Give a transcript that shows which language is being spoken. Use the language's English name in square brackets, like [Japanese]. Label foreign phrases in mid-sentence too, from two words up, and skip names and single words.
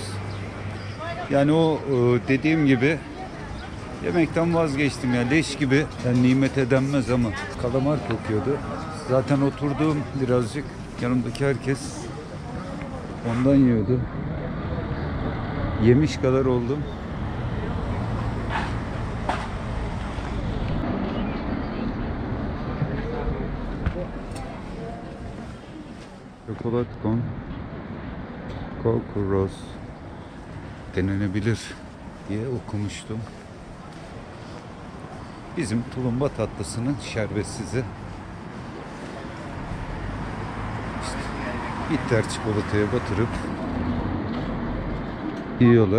[Turkish] Yani o dediğim gibi yemekten vazgeçtim ya. Leş gibi, yani nimete denmez ama kalamar kokuyordu. Zaten oturduğum birazcık, yanımdaki herkes ondan yiyordu. Yemiş kadar oldum. Chocolate con Coco Rose denenebilir diye okumuştum. Bizim tulumba tatlısının şerbetsizi. İşte bitter çikolataya batırıp yiyorlar.